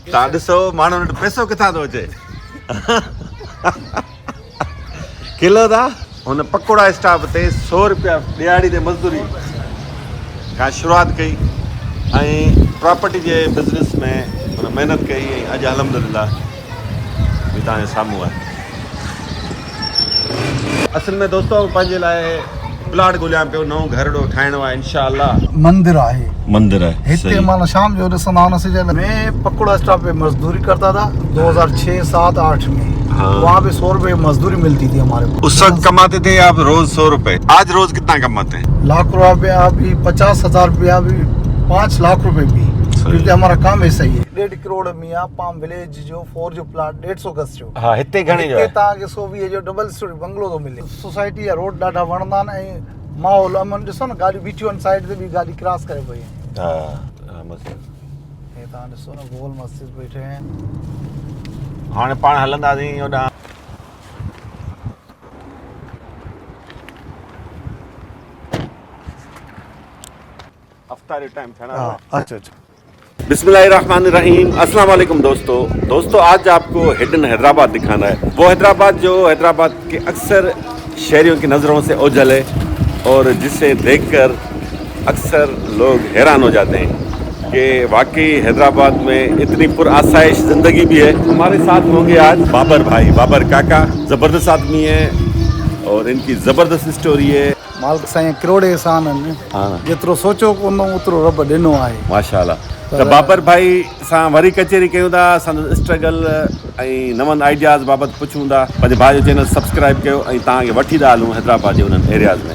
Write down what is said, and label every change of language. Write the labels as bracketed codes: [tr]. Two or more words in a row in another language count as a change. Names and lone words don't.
[sd] तव्हां ॾिसो माण्हुनि वटि पैसो किथां थो अचे किलो था हुन पकोड़ा स्टाफ ते 100 रुपया ॾियारी ते मज़दूरी खां शुरूआत कई ऐं प्रॉपर्टी जे बिज़नेस में हुन महिनत कई ऐं अॼु अल्हम्दुलिल्लाह बि तव्हांजे साम्हूं आहे। असल में दोस्तों पंहिंजे लाइ प्लाट ॻोल्हियां पियो नओं घर ठाहिणो आहे इंशाअल्लाह। मंदिर आहे हिते माना शाम जो ॾिसंदा हुन [ur] سے میں پکوڑا اسٹاپ پے مزدوری کرتا تھا 2006، 7، 8 میں. हाँ। وہاں پے 100 روپے مزدوری ملتی تھی ہمارے کو. اس وقت کماتے تھے آپ روز 100 روپے، آج روز کتنا کماتے ہیں? لاکھ روپیہ بھی، 50،000 روپیہ بھی، 5 لاکھ روپے بھی، کیونکہ ہمارا کام ایسا ہی ہے. [sd] 1.5 करोड़ मियाँ पाम विलेज जो 4 जो प्लाट 150 गज जो। हाँ हिते घणे जो आहे? तव्हांखे 120 जो [en] double storey [sd] बंगलो थो मिले। सोसाइटी या रोड ॾाढा वणंदा आहिनि ऐं माहौल अमन ॾिसो न गाॾी बीठियूं आहिनि साइड ते बि गाॾी क्रॉस करे पई आहिनि। हा मस्जिद हे तव्हां ॾिसो न गोल मस्जिद बीठे आहिनि। हाणे पाण हलंदासीं होॾां अफ्तारी टाइम थियणा। अच्छा [ar] بسم الله الرحمن الرحيم، السلام عليكم [ur] دوستوں آج آپ کو ہڈن حیدرآباد دکھانا ہے. وہ حیدرآباد جو حیدرآباد کے اکثر شہریوں کی نظروں سے اوجھل ہے اور جسے دیکھ کر اکثر لوگ حیران ہو جاتے ہیں کہ واقعی حیدرآباد میں اتنی پرآسائش زندگی بھی ہے. ہمارے ساتھ ہوں گے آج بابر بھائی، بابر کاکا، زبردست آدمی ہے اور ان کی زبردست اسٹوری ہے. [sd] मालिक साईं करोड़े एहसान आहिनि। हाँ जेतिरो सोचो कोन ओतिरो रब ॾिनो आहे। माशाल्लाह। तो बाबर भाई सां वरी कचेरी कयूं था, असांजो स्ट्रगल ऐं नवनि आइडियाज़ बाबति पुछूं था। पंहिंजे भाउ जो [en] channel subscribe [sd] कयो ऐं तव्हांखे वठी था हलूं हैदराबाद जे उन्हनि एरियाज़ में।